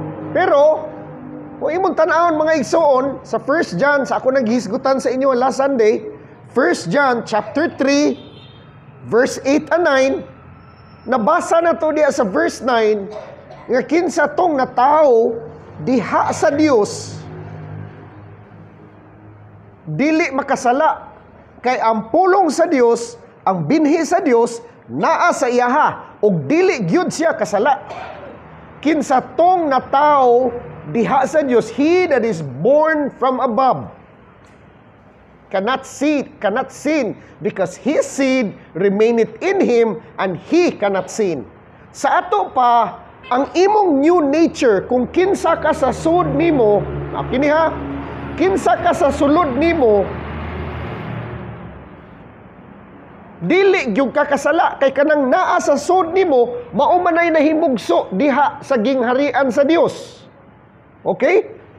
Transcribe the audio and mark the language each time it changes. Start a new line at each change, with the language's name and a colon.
Cebuano: Pero kung imong tan-awon mga igsoon sa
English: 1 John, sa ako naghisgutan sa inyo last Sunday, 1 John chapter 3 verse 8 and 9,
Cebuano: nabasa na to diya sa verse 9 nga kinsa tong natao diha sa Dios dili makasala, kay ang pulong sa Dios, ang binhi sa Dios naa sa iyaha ug dili gyud siya kasala. Kinsa tong natao diha sa Dios,
English: he that is born from above cannot sin
Cebuano: because his seed remaineth in him and he cannot sin. Sa ato pa, ang imong new nature, kung kinsa ka sa sud nimo, kini ha, kinsa ka sa sulod nimo, dili gyud ka kasala, kay kanang naa sa sud nimo mao manay nahimugso diha sa gingharian sa Dios. Okay?